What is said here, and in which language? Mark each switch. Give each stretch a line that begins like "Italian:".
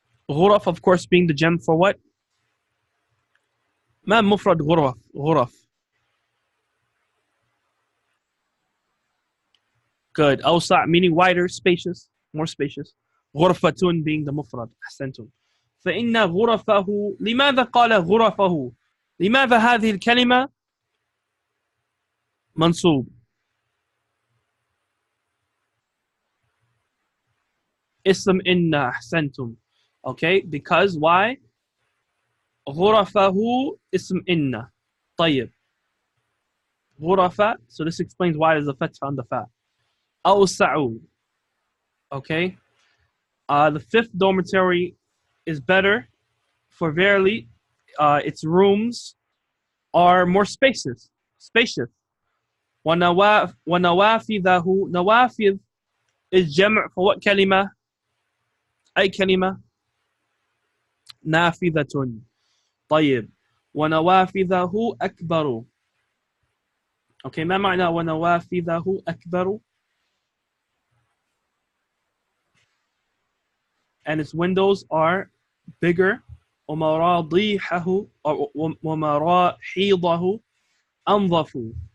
English: غرف, of course, being the gem for what?
Arabic: ما مفرد غرف. غرف.
English: Good. أوسع meaning wider, spacious, more spacious. غرفة being the مفرد.
Arabic: أحسنتم. فإن غرفه. لماذا قال غرفه؟ لماذا هذه الكلمة منصوب؟ اسم إن. أحسنتم.
English: Okay, because why?
Arabic: غرفه اسم إن. طيب.
English: غرفة, so this explains why there's a fatha on the fa.
Arabic: أوسع. Okay.
English: The fifth dormitory is better, for verily its rooms are more spacious. Spacious. ونوافذه. نوافذ is جمع for what كلمة?
Arabic: أي كلمة؟ نافذة. طيب. ونوافذه أكبر. Okay, ما معنى ونوافذه أكبر?
English: And its windows are bigger.
Arabic: ومراضيحه ومراحيضه أنظف.